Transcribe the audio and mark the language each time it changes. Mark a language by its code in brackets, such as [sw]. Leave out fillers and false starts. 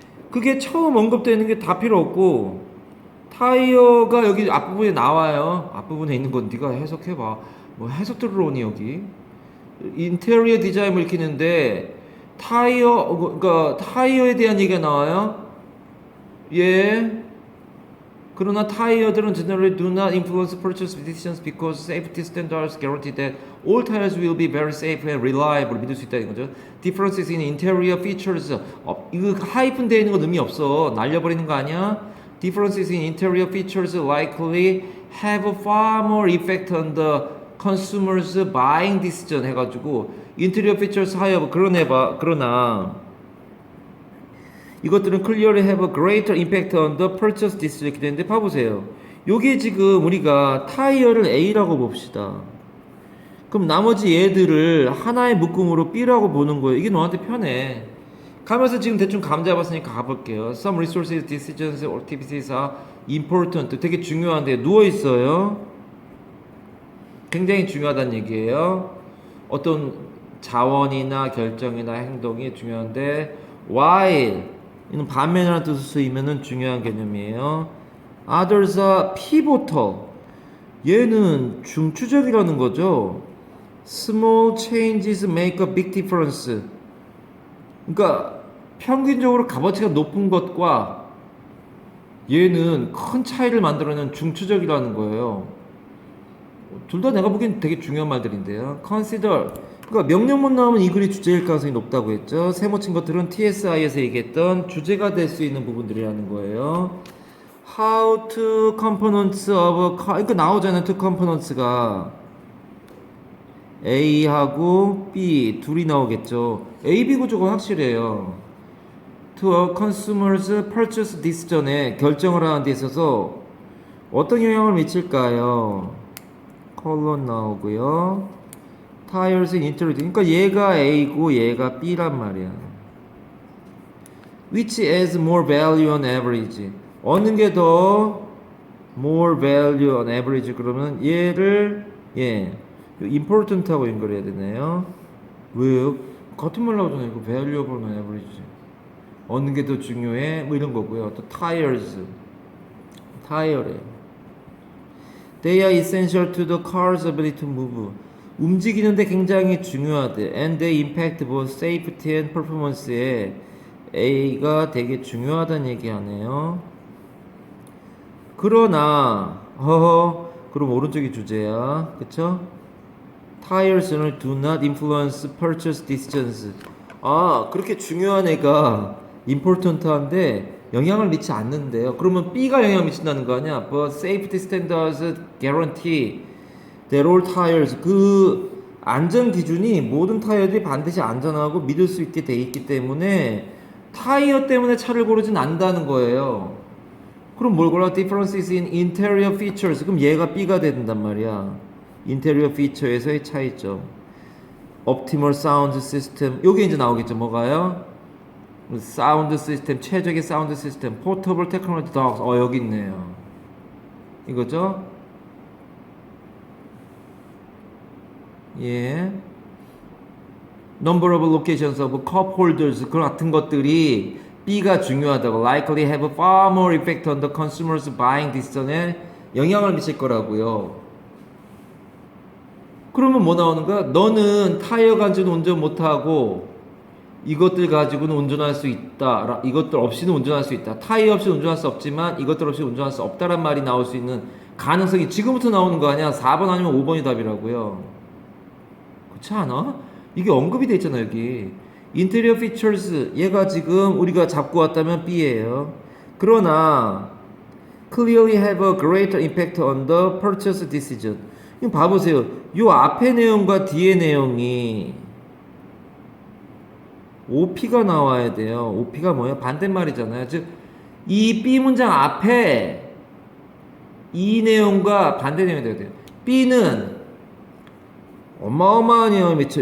[ko] 그게 처음 언급되는 게 다 필요 없고, 타이어가 여기 앞부분에 나와요. 앞부분에 있는 건 네가 해석해봐. 뭐 해석 들으러오니 여기. 인테리어 디자인을 읽히는데 그러니까 타이어에 대한 얘기가 나와요. 예. 그러나 타이어들은 [en] generally do not influence purchase decisions because safety standards guarantee that all tires will be very safe and reliable. [ko] 믿을 수 있다는 거죠. [en] Differences in interior features. [ko] 이거 하이픈 되어 있는 건 의미 없어. 날려버리는 거 아니야? [en] Differences in interior features likely have far more effect on the consumer's buying decision [ko] 해가지고 [en] interior features [ko] 하여 그러나 이것들은 [en] clearly have a greater impact on the purchase decision [ko] 이렇게 되는데 봐보세요. 요게 지금 우리가 타이어를 A라고 봅시다. 그럼 나머지 얘들을 하나의 묶음으로 B라고 보는 거예요. 이게 너한테 편해. 가면서 지금 대충 감 잡았으니까 가볼게요. [en] Some resources, decisions, or activities are important. [ko] 되게 중요한데 누워있어요. 굉장히 중요하다는 얘기예요. 어떤 자원이나 결정이나 행동이 중요한데 while 이는 반면이라는 뜻을 쓰이면은 중요한 개념이에요. [en] Others are pivotal. [ko] 얘는 중추적이라는 거죠. [en] Small changes make a big difference. [ko] 그러니까 평균적으로 값어치가 높은 것과 얘는 큰 차이를 만들어내는 중추적이라는 거예요. 둘 다 내가 보기엔 되게 중요한 말들인데요. [en] Consider. [ko] 그러니까 명령문 나오면 이 글이 주제일 가능성이 높다고 했죠. 세모친 것들은 TSI에서 얘기했던 주제가 될 수 있는 부분들이라는 거예요. [en] How two components of a car. [ko] 그러니까 나오잖아요. [en] two components [ko] 가 A하고 B 둘이 나오겠죠. A, B 구조가 확실해요. [en] To a consumer's purchase decision [ko] 에 결정을 하는 데 있어서 어떤 영향을 미칠까요? 컬론 나오고요. [en] Tires in interior. [ko] 그러니까 얘가 A고 얘가 B란 말이야. [en] Which adds more value on average. [ko] 어느 게 더 [en] more value on average [ko] 그러면 얘를 important하고 연결해야 되네요. 왜요? 같은 말 나오잖아요. 이거 [en] valuable on average. [ko] 어느 게 더 중요해? 뭐 이런 거고요. 또 tires. 타이어래요. [en] They are essential to the car's ability to move. [ko] 움직이는데 굉장히 중요하대. [en] And they impact both safety and performance에 [ko] A가 되게 중요하다는 얘기하네요. 그러나 그럼 오른쪽이 주제야. 그쵸? [en] Tires는 do not influence purchase decisions. [ko] 그렇게 중요한 애가 important한데 영향을 미치지 않는데요. 그러면 B가 영향을 미친다는 거 아니야? [en] But safety standards guarantee that all tires, [ko] 그 안전 기준이 모든 타이어들이 반드시 안전하고 믿을 수 있게 돼 있기 때문에 타이어 때문에 차를 고르진 않는다는 거예요. 그럼 뭘 골라? [en] Differences in interior features. [ko] 그럼 얘가 B가 된단 말이야. 인테리어 피처에서의 차이점. [en] Optimal Sound System. [ko] 요게 이제 나오겠죠. 뭐가요? 사운드 시스템, 최적의 사운드 시스템. [en] Portable Technology Dogs. [ko] 여기 있네요. 이거죠? 예. [en] Number of locations of cup holders. [ko] 그런 같은 것들이 B가 중요하다고. [en] Likely have a far more effect on the consumer's buying decision에 [ko] 영향을 미칠 거라고요. 그러면 뭐 나오는 거야? 너는 타이어 가지고는 운전 못하고 이것들 가지고는 운전할 수 있다. 이것들 없이는 운전할 수 있다. 타이어 없이 운전할 수 없지만 이것들 없이 운전할 수 없다란 말이 나올 수 있는 가능성이 지금부터 나오는 거 아니야? 4번 아니면 5번이 답이라고요. 그렇지 않아? 이게 언급이 돼 있잖아 여기. 인테리어 피처스 얘가 지금 우리가 잡고 왔다면 B예요. 그러나 [en] clearly have a greater impact on the purchase decision. [ko] 이거 봐보세요. 요 앞에 내용과 뒤에 내용이 OP가 나와야 돼요. OP가 뭐예요? 반대말이잖아요. 즉, 이 B 문장 앞에 이 내용과 반대 내용이 돼야 돼요. B는 어마어마한 영향을 미쳐.